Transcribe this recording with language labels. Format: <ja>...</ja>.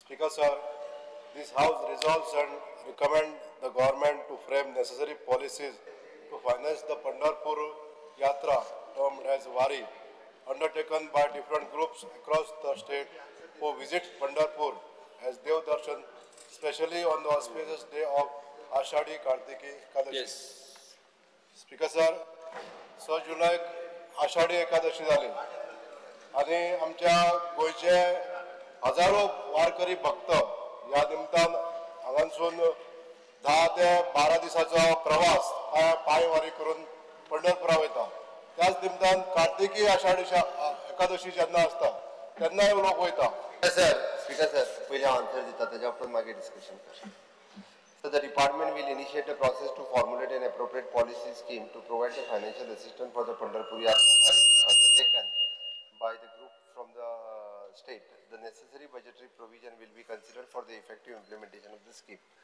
<en>Speaker sir, this house resolves and recommend the government to frame necessary policies to finance the Pandharpur Yatra termed as Wari, undertaken by different groups across the state who visit Pandharpur as Dev Darshan, especially on the auspicious day of Ashadi Kartiki Ekadashi. Yes.</en> <kok>Speaker sir, 6 जुलैक आषाढी एकादशी जाली आणि आमच्या गोयचे हजारो वारकरी भक्त या निमतान हांगासून 10 ते 12 दिसाचो प्रवास पायवारी करून पंढरपुरा वयता. त्याच निमतान कार्तिकी आषाढी एकादशी जेन्ना आसता तेन्नाय लोक वयता. Speaker sir, पहिले आन्सर दिता तेच्या उपरांत मागीर डिस्कशन करता.</kok> <en>So the department will initiate a process to formulate an appropriate policy scheme to provide the financial assistance for the Pandharpur Yatra undertaken by the group from the state. The necessary budgetary provision will be considered for the effective implementation of the scheme.</en>